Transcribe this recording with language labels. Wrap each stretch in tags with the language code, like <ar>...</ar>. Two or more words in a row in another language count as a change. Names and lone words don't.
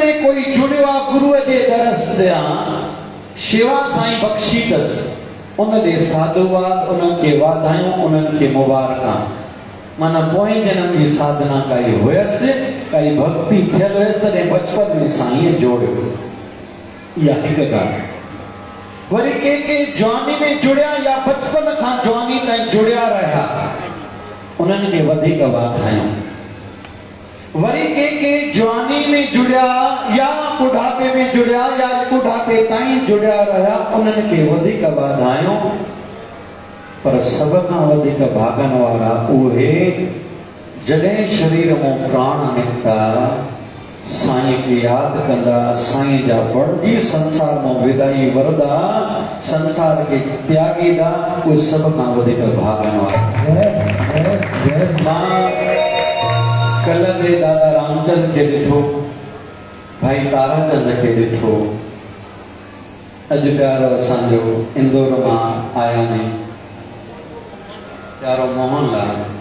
<sd>में कोई जुड़ियो आहे गुरुअ जे दरस सां शेवा साईं बख़्शी अथसि उन ॾे साधुवाद उन्हनि खे वाधायूं उन्हनि खे मुबारकां माना पोएं जन्म जी साधना काई हुयसि काई भक्ति थियल हुयसि तॾहिं बचपन में साईं जोड़ियो इहा हिकु ॻाल्हि वरी के जवानी में जुड़िया या बचपन खां जवानी ताईं जुड़िया रहिया उन्हनि खे वधीक वाधायूं वरी के जवानी में जुड़िया या बुढ़ापे में जुड़िया या बुढ़ापे ताईं जुड़िया रहिया उन्हनि खे वधीक वाधायूं पर सभ खां वधीक भागनि वारा उहे जॾहिं शरीर मां प्राण निकिता साईं खे यादि कंदा साईं जा बणजी संसार मां विदाई वरदा संसार खे त्यागींदा उहे सभ खां वधीक भागनि वारा मां कल्ह ते दादा रामचंद खे ॾिठो भाई ताराचंद खे ॾिठो अॼु प्यारो असांजो इंदौर मां आया आहिनि प्यारो मोहनलाल</sd>